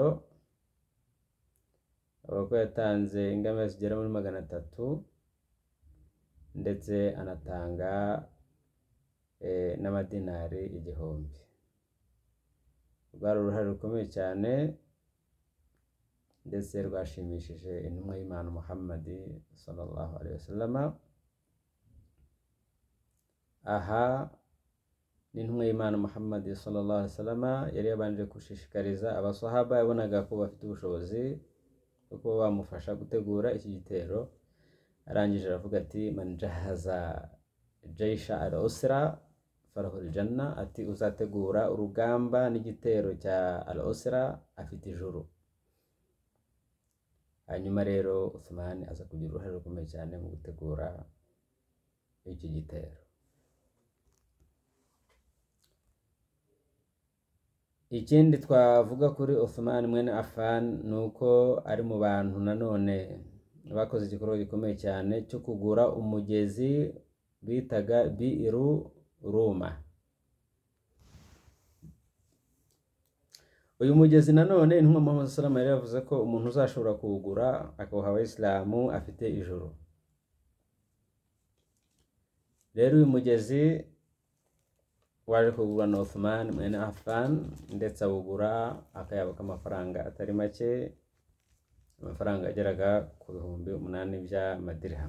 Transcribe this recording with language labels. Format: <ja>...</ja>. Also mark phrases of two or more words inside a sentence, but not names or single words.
<rw>Avuga ko yatanze ingamiya zigera muri 300 ndetse anatanga n'amadinari 1000. Rwari uruhare rukomeye cyane ndetse rwashimishije intumwa y'Imana Muhammad</rw> <ar>صلى الله عليه وسلم.</ar> <rw>Aha n'intumwa y'Imana Muhammad</rw> <ar>صلى الله عليه وسلم</ar> <rw>yari yabanje gushishikariza abasahaba, yabonaga ko bafite ubushobozi bwo kuba bamufasha gutegura iki gitero. Arangije aravuga ati</rw> <ar>من جهز جيش العسرة فله الجنة,</ar> <rw>ati uzategura urugamba n'igitero cya al-usra afite ijuru. Hanyuma rero Uthman aza kugira uruhare rukomeye cyane mu gutegura iki gitero. Ikindi twavuga kuri Uthman mwene Affan ni uko ari mu bantu nanone bakoze igikorwa gikomeye cyane cyo kugura umugezi bitaga Bi'ru Ruma. Uyu mugezi nanone intumwa Muhammad</rw> <ar>صلى الله عليه وسلم</ar> <rw>yavuze ko umuntu uzashobora kuwugura akawuha abayisilamu afite ijuru. Rero uyu mugezi waje kugurwa na Uthman mwene Affan, ndetse awugura akayabaka amafaranga atari make, amafaranga ageraga ku 8,000 by'amadirham.</rw>